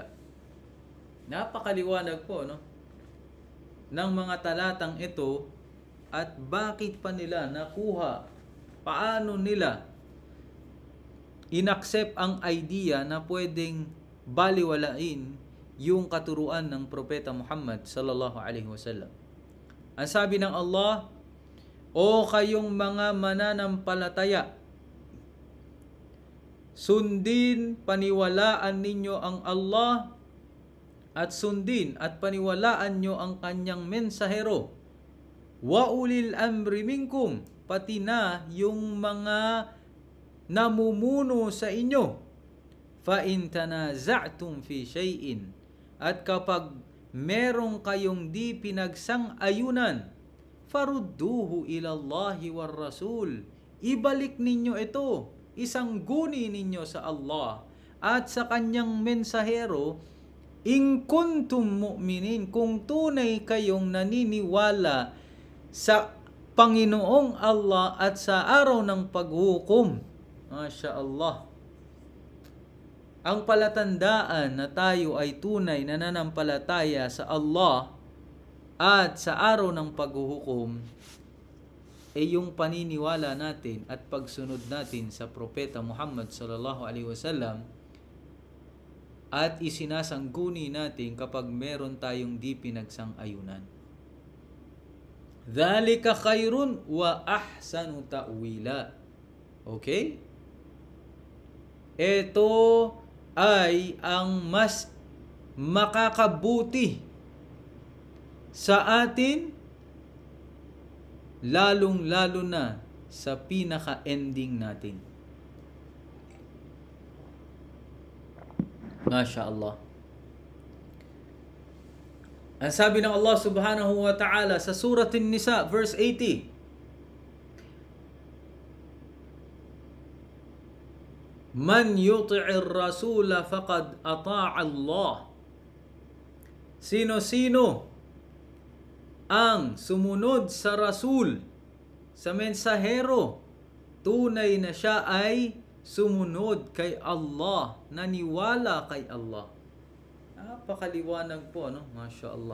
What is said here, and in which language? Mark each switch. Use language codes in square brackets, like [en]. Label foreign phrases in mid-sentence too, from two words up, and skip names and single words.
[tl] Napakaliwanag po, no, ng mga talatang ito at bakit pa nila nakuha, paano nila inaccept ang idea na pwedeng baliwalain yung katuruan ng Propeta Muhammad [ar] صلى الله عليه وسلم. [tl] Ang sabi ng Allah, O kayong mga mananampalataya, sundin, paniwalaan ninyo ang Allah at sundin at paniwalaan nyo ang kanyang mensahero. [ar] وأولي الأمر منكم, [tl] pati na yung mga namumuno sa inyo. [ar] فإن تنازعتم في شيء, [tl] at kapag merong kayong di pinagsang-ayunan, [ar] فردوه إلى الله والرسول, [tl] ibalik ninyo ito, isangguni ninyo sa Allah at sa kanyang mensahero, [ar] إن كنتم مؤمنين, [tl] kung tunay kayong naniniwala sa Panginoong Allah at sa araw ng paghukom. [ar] ما شاء الله. [tl] Ang palatandaan na tayo ay tunay na nananampalataya sa Allah at sa araw ng paghuhukom ay yung paniniwala natin at pagsunod natin sa Propeta Muhammad [ar] صلى الله عليه وسلم [tl] at isinasangguni natin kapag meron tayong di pinagsang-ayunan. [ar] ذلك خير وأحسن تأويلا. [tl] Okay? Ito ay ang mas makakabuti sa atin, lalong-lalo na sa pinaka-ending natin. [ar] ما شاء الله. [tl] Ang sabi ng Allah [ar] سبحانه وتعالى [tl] sa surah An-Nisa verse 80, [ar] من يطع الرسول فقد أطاع الله. [tl] Sino-sino ang sumunod sa rasul, sa mensahero, tunay na siya ay sumunod kay Allah, naniwala kay Allah. Napakaliwanag po, no? [ar] ما شاء الله.